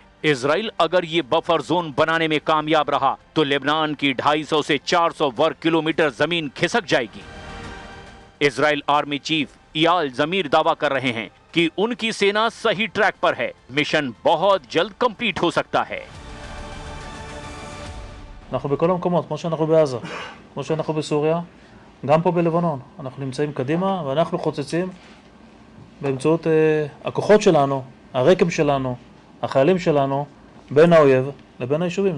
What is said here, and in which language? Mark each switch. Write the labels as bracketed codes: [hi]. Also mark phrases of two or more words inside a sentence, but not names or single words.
[hi] इजराइल अगर ये [en] buffer zone [hi] बनाने में कामयाब रहा तो लेबनान की 250 से 400 वर्ग किलोमीटर जमीन खिसक जाएगी। इजराइल [en] army chief [hi] इयाल जमीर दावा कर रहे हैं कि उनकी सेना सही ट्रैक पर है। मिशन बहुत जल्द कंप्लीट हो सकता है। [he] אנחנו בכל המקומות, כמו שאנחנו בעזה, כמו שאנחנו בסוריה, גם פה בלבנון. אנחנו נמצאים קדימה ואנחנו חוצצים באמצעות הכוחות שלנו, הרקם שלנו, החיילים שלנו, בין האויב לבין היישובים.